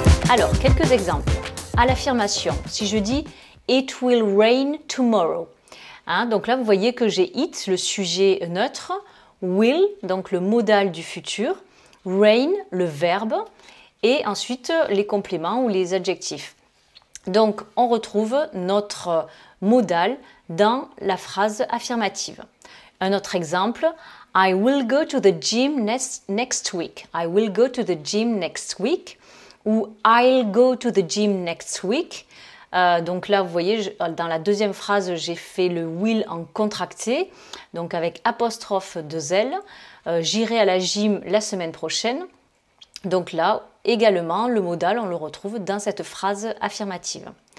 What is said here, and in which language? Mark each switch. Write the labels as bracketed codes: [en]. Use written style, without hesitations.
[fr] Alors, quelques exemples. À l'affirmation, si je dis « [en] It will rain tomorrow [fr] », donc là vous voyez que j'ai « it », le sujet neutre, « will », donc le modal du futur, rain, le verbe, et ensuite les compléments ou les adjectifs. Donc, on retrouve notre modal dans la phrase affirmative. Un autre exemple, [en] I will go to the gym next week. I will go to the gym next week. [fr] Ou [en] I'll go to the gym next week. [fr] Donc là, vous voyez, dans la deuxième phrase, j'ai fait le will en contracté, donc avec apostrophe 2L. J'irai à la gym la semaine prochaine. Donc là, également, le modal, on le retrouve dans cette phrase affirmative.